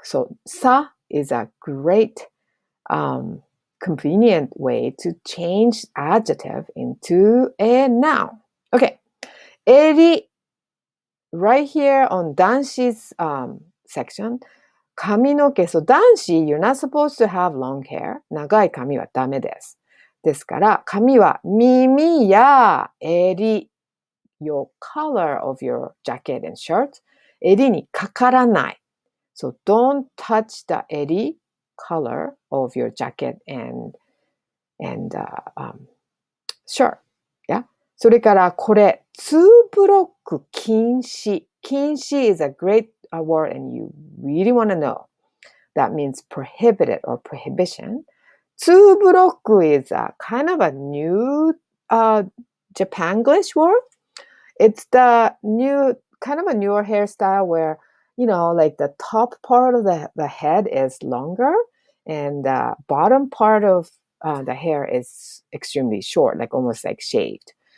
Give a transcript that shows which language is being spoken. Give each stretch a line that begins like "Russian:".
English: So さ is a great convenient way to change adjective into a noun. Okay. 襟 right here on 男子's section.
Japanese: 髪の毛。
English: So 男子 you're not supposed to have long hair.
Japanese: 長い髪はダメです。ですから、髪は耳や襟
English: your color of your jacket and shirt
Japanese: 襟にかからない。
English: So don't touch the 襟 color of your jacket and shirt. Yeah?
Japanese: それからこれ、2ブロック禁止。
English: 禁止 is a great word and you really want to know. That means prohibited or prohibition. 2ブロック is a kind of a new Japanglish word. It's the new, kind of a newer hairstyle where, like the top part of the head is longer and the bottom part of the hair is extremely short, like almost like shaved.